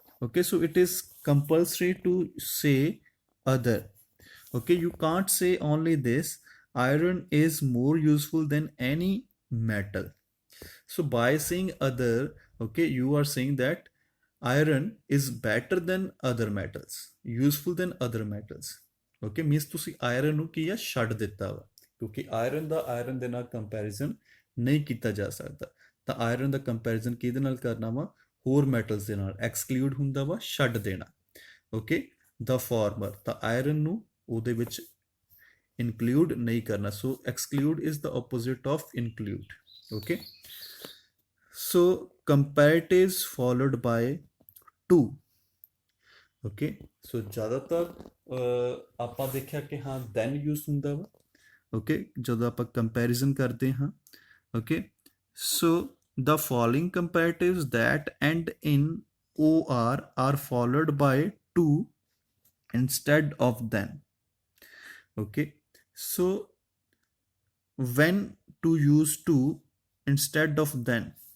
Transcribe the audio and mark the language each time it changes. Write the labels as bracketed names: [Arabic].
[English] Okay, so it is compulsory to say other. Okay, you can't say only this, iron is more useful than any metal. So by saying other, okay, you are saying that iron is better than other metals, useful than other metals. [Punjabi] Okay, means ਤੁਸੀਂ iron ਨੂੰ ਕੀ ਆ ਛੱਡ ਦਿੱਤਾ ਵਾ, ਕਿਉਂਕਿ iron ਦਾ iron ਦੇ ਨਾਲ comparison ਨਹੀਂ ਕੀਤਾ ਜਾ ਸਕਦਾ। ਤਾਂ ਆਇਰਨ ਦਾ ਕੰਪੈਰੀਜ਼ਨ ਕਿਹਦੇ ਨਾਲ ਕਰਨਾ ਵਾ, ਹੋਰ ਮੈਟਲਸ ਦੇ ਨਾਲ। ਐਕਸਕਲੂਡ ਹੁੰਦਾ ਵਾ ਛੱਡ ਦੇਣਾ। ਓਕੇ, [English] the former, [Punjabi] ਤਾਂ ਆਇਰਨ ਨੂੰ ਉਹਦੇ ਵਿੱਚ ਇਨਕਲੂਡ ਨਹੀਂ ਕਰਨਾ। [English] So exclude is the opposite of include. Okay, so comparatives followed by to। [Punjabi] Okay, ਸੋ ਜ਼ਿਆਦਾਤਰ ਆਪਾਂ ਦੇਖਿਆ ਕਿ ਹਾਂ ਦੈਨ ਯੂਜ਼ ਹੁੰਦਾ ਵਾ। ਓਕੇ, ਜਦੋਂ ਆਪਾਂ ਕੰਪੈਰੀਜ਼ਨ ਕਰਦੇ ਹਾਂ। [English] Okay, so the following comparatives that end in or are followed by to instead of then. Okay, so when to use to instead of then,